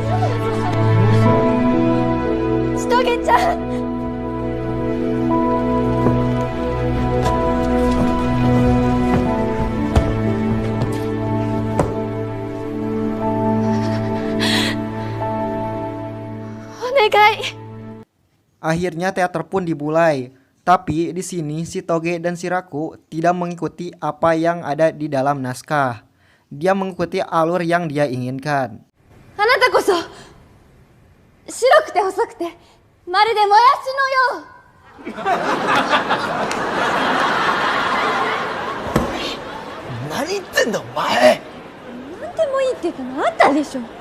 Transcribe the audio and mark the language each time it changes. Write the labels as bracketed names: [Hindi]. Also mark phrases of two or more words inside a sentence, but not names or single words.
[Japanese] 千棘ちゃん。お願い。 [Indonesian] Akhirnya teater pun dimulai. Tapi di sini si Toge dan si Raku tidak mengikuti apa yang ada di dalam naskah. Dia mengikuti alur yang dia inginkan. [Japanese] あなたこそ白くて細くてまるでもやしのよう。何言ってんだお前。なんでもいいって言ったのあんたでしょ。